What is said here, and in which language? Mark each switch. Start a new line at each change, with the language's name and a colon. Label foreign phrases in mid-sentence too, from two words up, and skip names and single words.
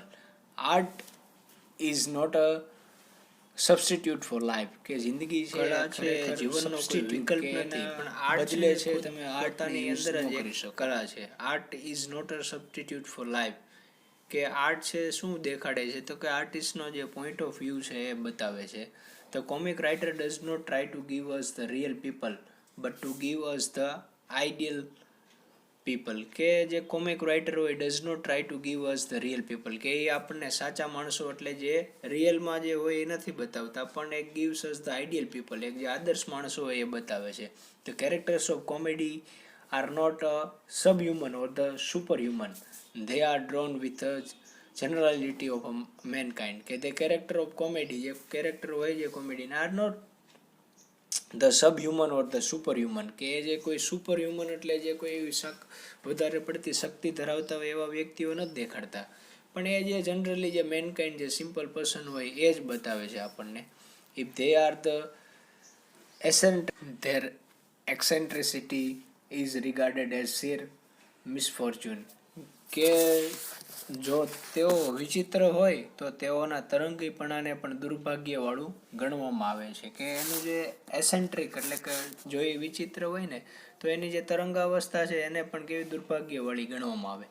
English: Art is not a substitute for life,
Gujarati: કે જિંદગી છે જીવનનો કોઈ વિકલ્પ નથી, પણ આર્ટ બદલે છે તમે આર્ટની અંદર જ એક કલા છે.
English: Art is not a substitute for life,
Gujarati: કે આર્ટ છે શું દેખાડે છે તો કે આર્ટિસ્ટનો જે
English: point of view
Gujarati: છે એ બતાવે છે.
English: The comic writer does not try to give us the real people but to give us the ideal people,
Gujarati: કે જે
English: comic writer
Gujarati: હોય
English: does not try to give us the real people,
Gujarati: કે એ આપણને સાચા માણસો એટલે જે રિયલમાં જે હોય એ નથી બતાવતા, પણ એ
English: gives us the ideal people,
Gujarati: એક જે આદર્શ માણસો હોય એ બતાવે છે.
English: The characters of comedy are not sub human or the super human, they are drawn with a generality of mankind, કે the character of comedy,
Gujarati: જે કેરેક્ટર હોય છે કોમેડીના,
English: are not the sub human or the super human,
Gujarati: કે જે કોઈ
English: super human
Gujarati: એટલે જે કોઈ એવી વધારે પડતી શક્તિ ધરાવતા હોય એવા વ્યક્તિઓ નથી દેખાડતા, પણ એ જે જનરલી જે મેનકાઇન્ડ જે
English: simple person
Gujarati: હોય એ જ બતાવે છે આપણને.
English: ઇફ they are the their eccentricity is regarded as sheer misfortune,
Gujarati: કે જો તેઓ વિચિત્ર હોય તો તેઓના તરંગીપણાને પણ દુર્ભાગ્યવાળું ગણવામાં આવે છે, કે એનું જે એસેન્ટ્રિક એટલે કે જો એ વિચિત્ર હોય ને તો એની જે તરંગાવસ્થા છે એને પણ કેવી દુર્ભાગ્યવાળી ગણવામાં આવે.